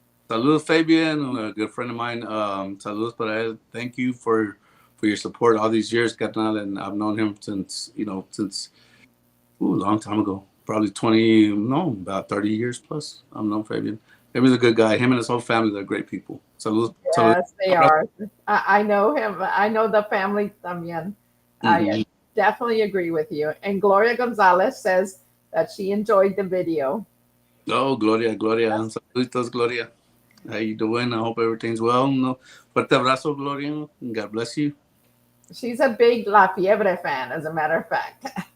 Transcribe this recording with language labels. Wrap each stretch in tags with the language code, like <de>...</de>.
<es>Saludos,</es> <en>Fabian, a good friend of mine.</en> <es>Saludos para él.</es> <en>Thank you for your support all these years, carnal. And I've known him since a long time ago. Probably about 30 years plus. I've known Fabian. Fabian's a good guy. Him and his whole family, they're great people.</en> <es>Saludos.</es> <en>Yes, they are. I know him. I know the family</en> <es>también.</es> <en>I definitely agree with you. And Gloria Gonzalez says that she enjoyed the video.</en> <es>Oh, Gloria. Saluditos, Gloria.</es> <en>How you doing? I hope everything's well.</en> <es>No, fuerte abrazo,</es> <en>Gloria. God bless you. She's a big La Fiebre fan, as a matter of fact.</en>